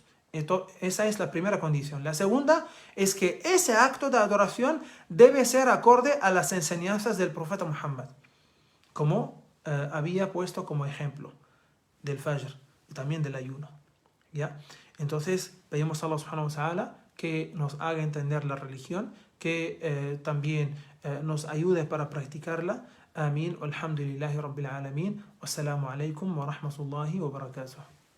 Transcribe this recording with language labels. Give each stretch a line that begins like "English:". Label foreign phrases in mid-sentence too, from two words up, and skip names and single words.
Spanish: Entonces, esa es la primera condición. La segunda es que ese acto de adoración debe ser acorde a las enseñanzas del profeta Muhammad, como había puesto como ejemplo del Fajr y también del ayuno, ¿ya? Entonces pedimos a
Arabic: الله سبحانه وتعالى
Spanish: que nos haga entender la religión, que también nos ayude para practicarla. Amén.
Arabic: الحمد لله رب العالمين. والسلام عليكم ورحمة الله وبركاته.